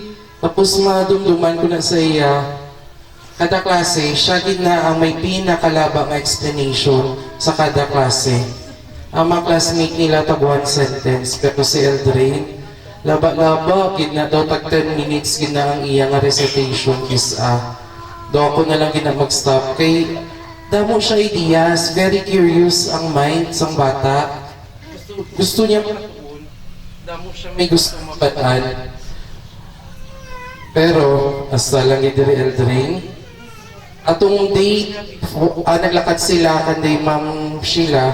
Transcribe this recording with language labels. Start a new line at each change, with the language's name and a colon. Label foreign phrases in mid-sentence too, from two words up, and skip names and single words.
Hiligaynon: Tapos madumduman ko na sa iya. Kada klase, siya gid na ang may pinakalabang explanation sa kada klase. Ang mga classmate nila tag
English: one sentence,
Hiligaynon: pero si Eldrin, laba-laba, gid na daw tag 10 minutes gid na ang iya nga recitation is do ako na lang gid na mag-stop. Kay, damo siya ideas,
English: very curious
Hiligaynon: ang mind sang bata. Gusto niya damo siya may gusto mabataan. Pero, hasta lang diri Eldrin. Atong day, naglakad sila kanday Ma'am Sheila.